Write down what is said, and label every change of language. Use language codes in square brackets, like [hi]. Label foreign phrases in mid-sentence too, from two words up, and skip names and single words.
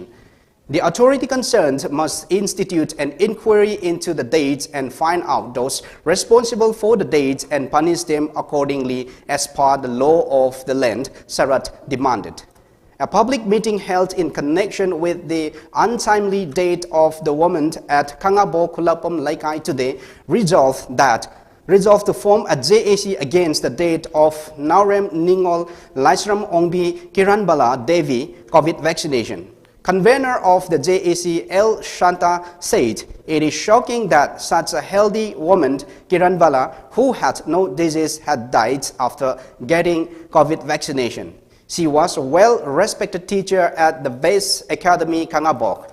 [en] The authority concerned must institute an inquiry into the dates and find out those responsible for the dates and punish them accordingly as per the law of the land, Sharat demanded. A public meeting held in connection with the untimely death of the woman at Kangabo Kulapam Laikai today resolved to form a JAC against the death of Naurem Ningol Laisram Ongbi Kiranbala Devi COVID vaccination. Convener of the JAC, L. Shanta, said it is shocking that such a healthy woman, Kiranbala, who had no disease, had died after getting COVID vaccination. She was a well-respected teacher at the Base Academy Kangabok.